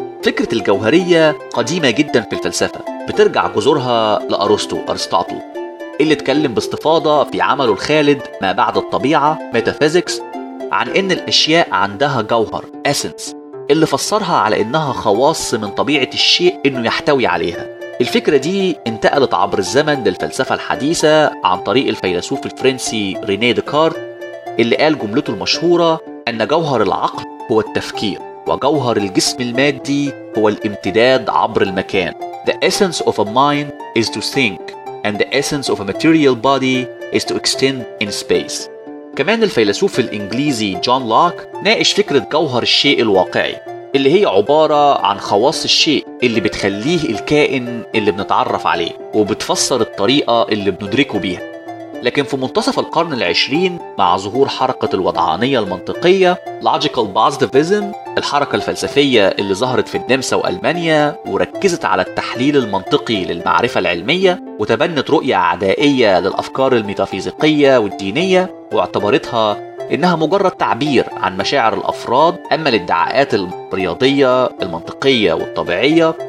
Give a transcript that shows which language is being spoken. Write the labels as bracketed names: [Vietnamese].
[Arabic] فكرة الجوهرية قديمة جدا في الفلسفة، بترجع جذورها لأرسطو أرسطاطو اللي اتكلم باستفاضة في عمله الخالد ما بعد الطبيعة ميتافيزيكس عن إن الأشياء عندها جوهر أسنس، اللي فسرها على إنها خواص من طبيعة الشيء إنه يحتوي عليها. الفكرة دي انتقلت عبر الزمن للفلسفة الحديثة عن طريق الفيلسوف الفرنسي ريني ديكارت اللي قال جملته المشهورة أن جوهر العقل هو التفكير وجوهر الجسم المادي هو الامتداد عبر المكان. [English] The essence of a mind is to think and the essence of a material body is to extend in space. [Arabic] كمان الفيلسوف الإنجليزي جون لوك ناقش فكرة جوهر الشيء الواقعي اللي هي عبارة عن خواص الشيء اللي بتخليه الكائن اللي بنتعرف عليه وبتفسر الطريقة اللي بندركه بيها. لكن في منتصف القرن العشرين مع ظهور حركة الوضعانية المنطقية Logical Positivism، الحركة الفلسفية اللي ظهرت في النمسا وألمانيا وركزت على التحليل المنطقي للمعرفة العلمية وتبنت رؤية عدائية للأفكار الميتافيزيقية والدينية واعتبرتها إنها مجرد تعبير عن مشاعر الأفراد، أما الادعاءات الرياضية المنطقية والطبيعية